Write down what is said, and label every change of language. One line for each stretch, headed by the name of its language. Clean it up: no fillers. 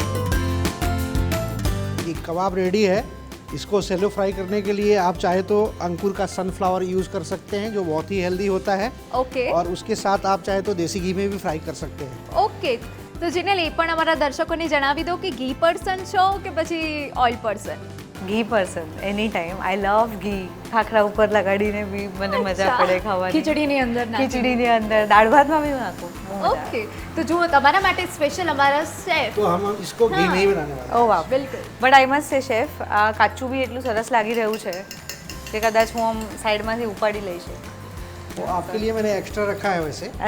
Hindi: कबाब ready है। इसको सेलो fry करने के लिए आप चाहे तो अंकुर का सनफ्लावर यूज़ कर सकते हैं, जो बहुत ही हेल्दी होता है,
English: okay
Hindi: और उसके साथ आप चाहे तो देसी घी में भी फ्राई कर सकते हैं।
Gujarati: ઓકે તો જીનલ એ પણ અમારા દર્શકોને જણાવી દો કે ઘી પર્સન છો કે પછી ઓઇલ પર્સન?
English: Ghee person any time. I love ghee.
Gujarati: ખાખરા ઉપર લગાડીને બી મને મજા પડે ખાવાની. ખીચડીની અંદર નાખીને. ખીચડીની અંદર, દાળ ભાતમાં બી નાખું. બહુ મજા આવે. ઓકે તો જુઓ તમારા માટે સ્પેશિયલ અમારા શેફ.
Hindi: तो हम इसको घी में ही बनाने वाले हैं।
Gujarati: ઓ વાહ. બિલકુલ
English: but I must say chef,
Gujarati: આ કાચું બી એટલું સરસ લાગી રહ્યું છે કે કદાચ હું આમ સાઈડમાંથી ઉપાડી લઈશ.
Hindi: तो आपके लिए मैंने एक्स्ट्रा रखा है वैसे।